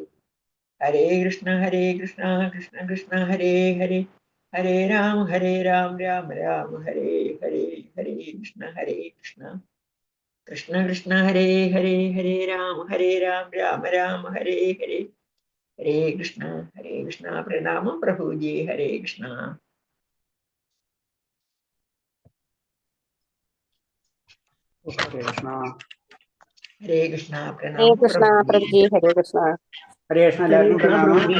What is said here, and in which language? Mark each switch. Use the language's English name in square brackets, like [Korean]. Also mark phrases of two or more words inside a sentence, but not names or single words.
[Sanskrit] ഹരേ കൃഷ്ണ കൃഷ്ണ കൃഷ്ണ ഹരേ ഹരേ. ഹരേ രാമ രാമ രാമ ഹരേ ഹരേ. ഹരേ കൃഷ്ണ കൃഷ്ണ കൃഷ്ണ കൃഷ്ണ ഹരേ ഹരേ. ഹരേ രാമ രാമ രാമ ഹരേ ഹരേ. ഹരേ കൃഷ്ണ [Malayalam] പ്രണാമം പ്രഭുജി. [Sanskrit] ഹരേ കൃഷ്ണ. ഹരേ കൃഷ്ണ [Malayalam] പ്രണാമം പ്രഭുജി. [Sanskrit] ഹരേ കൃഷ്ണ. ഹരേ കൃഷ്ണ. [Malayalam] എല്ലാവർക്കും പ്രണാമം.